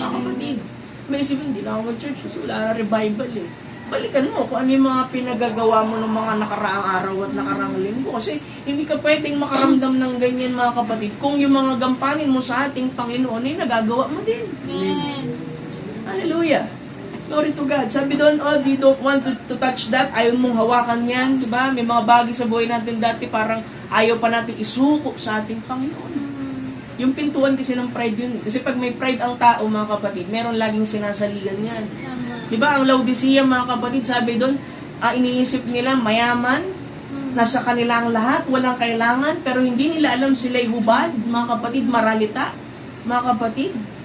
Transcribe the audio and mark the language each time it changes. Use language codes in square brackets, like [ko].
[tl] Mga kapatid, may isipin, hindi na ako mag-church kasi wala na revival eh. Balikan mo kung ano yung mga pinagagawa mo ng mga nakaraang araw at nakaraang linggo. Kasi hindi ka pwedeng makaramdam ng ganyan, mga kapatid, kung yung mga gampanin mo sa ating Panginoon ay nagagawa mo din. Amen. [en] Hallelujah. Glory to God. [tl] Sabi doon, [en] oh, you don't want to touch that. [tl] Ayaw mong hawakan yan. Diba? May mga bagay sa buhay natin dati parang ayaw pa natin isuko sa ating Panginoon. Yung pintuan kasi ng pride yun. Kasi pag may pride ang tao, mga kapatid, meron laging sinasaligan yan. Tama. Diba? Ang Laodicea, mga kapatid, sabi doon, iniisip nila mayaman, nasa kanila ang lahat, walang kailangan, pero hindi nila alam sila'y hubad, mga kapatid, maralita, mga kapatid.